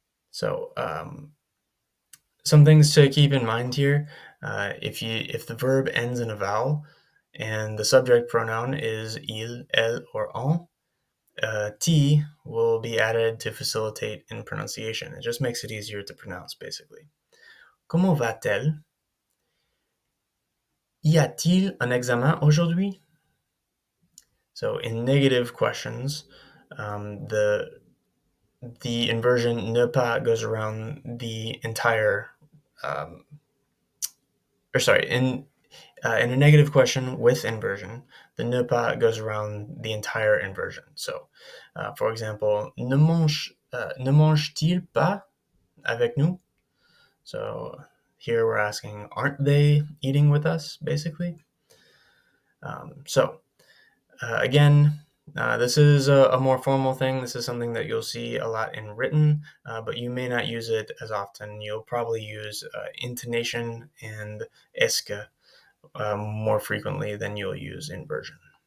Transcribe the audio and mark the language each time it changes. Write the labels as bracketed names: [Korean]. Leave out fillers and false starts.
[English] So some things to keep in mind here: if the verb ends in a vowel and the subject pronoun is il, elle, or on, T will be added to facilitate in pronunciation. It just makes it easier to pronounce, basically. [French] Comment va-t-elle? Y a-t-il un examen aujourd'hui? [English] So in negative questions, the inversion ne pas goes around the entire, in a negative question with inversion, the ne pas goes around the entire inversion. So, for example, [French] ne mange-t-il pas avec nous? [English] So here we're asking, aren't they eating with us, basically? Again, this is a more formal thing. This is something that you'll see a lot in written, but you may not use it as often. You'll probably use intonation and esque more frequently than you'll use inversion.